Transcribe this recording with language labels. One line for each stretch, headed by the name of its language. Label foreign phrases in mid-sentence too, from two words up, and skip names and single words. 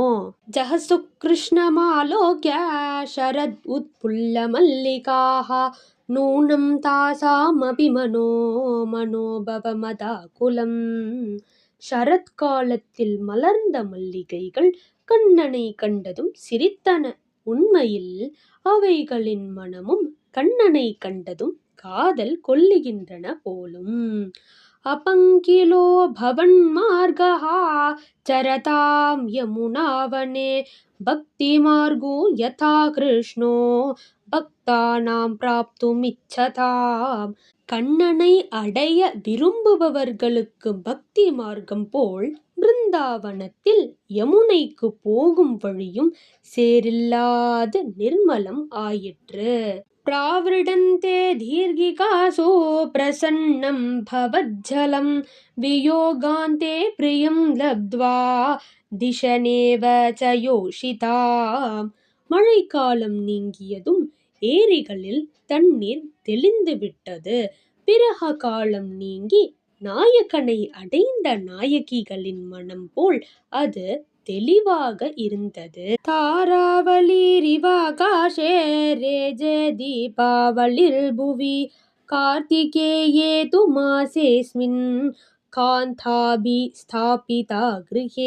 Sanskrit: जहसुः कृष्णमालोक्य शरत् उत्फुल्ल मल्लिकाः नूनं तासामपि मनोभवमदाकुलम्.
Tamil: சரத்காலத்தில் மலர்ந்த மல்லிகைகள் கண்ணனை கண்டதும் சிரித்தன. உண்மையில் அவைகளின் மனமும் கண்ணனை கண்டதும் காதல் கொள்ளுகின்றன போலும்.
Sanskrit: अपङ्किलो भवन्मार्गः चरतां यमुनावने भक्तिमार्गो यथा कृष्णो भक्तानां प्राप्तुमिच्छताम्.
Tamil: கண்ணனை அடைய விரும்புபவர்களுக்கு பக்தி மார்க்கம் போல் பிருந்தாவனத்தில் யமுனைக்கு போகும் வழியும் சேரில்லாத நிர்மலம் ஆயிற்று.
Sanskrit: प्रावृडन्ते दीर्घिकासो प्रसन्नं भवज्जलं वियोगान्ते प्रियं लब्ध्वा दिशनेव च योषिताम्.
Tamil: மழைக்காலம் நீங்கியதும் ஏரிகளில் தண்ணீர் தெளிந்து விட்டது. பிறக காலம் நீங்கி நாயகனை அடைந்த நாயகிகளின் மனம் போல் அது தெளிவாக இருந்தது.
Sanskrit: तारावलिरिवाकाशे रेजे दीपावलिर्भुवि कार्त्तिकेये तु मासेऽस्मिन् कान्तापि स्थापिता गृहे.